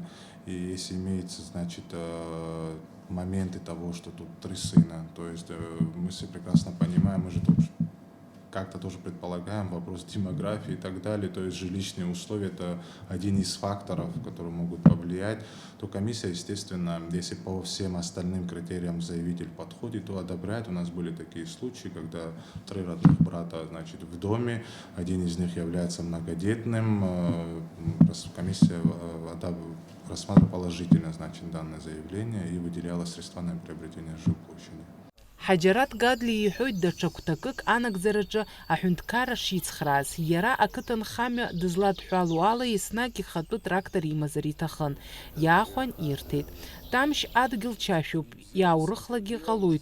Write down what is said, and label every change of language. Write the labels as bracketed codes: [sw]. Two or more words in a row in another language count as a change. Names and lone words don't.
[ru] И если имеется, моменты того, что тут 3 сына, то есть мы все прекрасно понимаем, мы же тут как-то тоже предполагаем вопрос демографии и так далее, то есть жилищные условия – это один из факторов, которые могут повлиять, то комиссия, естественно, если по всем остальным критериям заявитель подходит, то одобряет. У нас были такие случаи, когда 3 родных брата, в доме, один из них является многодетным, комиссия рассматривала положительно, данное заявление и выделяла средства на приобретение жилплощади. [ab] Ҳаџьараҭ Гадли иҳәоит даҽа гәҭакык анагӡараҿы аҳәынҭқарра шицхрааз. Иара ақыҭанхамҩа дызладҳәалоу ала еснагь ихатәы трактор имазар иҭахын. Иаахәан ирҭеит. Тамшь адгьыл чашәуп, иааурыхлагьы ҟалоит.